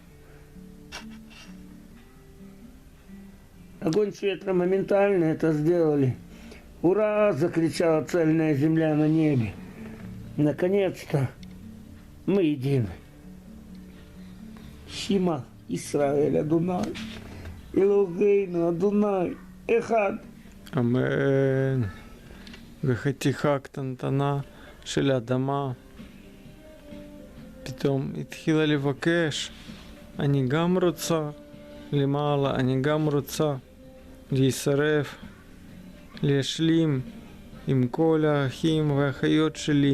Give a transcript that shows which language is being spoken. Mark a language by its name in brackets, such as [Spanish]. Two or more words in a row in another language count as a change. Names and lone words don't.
[Russian] Огонь света моментально это сделали. «Ура!» — закричала цельная земля на небе. Наконец-то мы едины. [Hebrew] שמע ישראל אדוני אלוהינו אדוני אחד. אמן. וחתיכה קטנטנה של אדמה פתאום התחילה לבקש, אני גם רוצה למעלה, אני גם רוצה להישרף, להשלים עם כל האחים והאחיות שלי.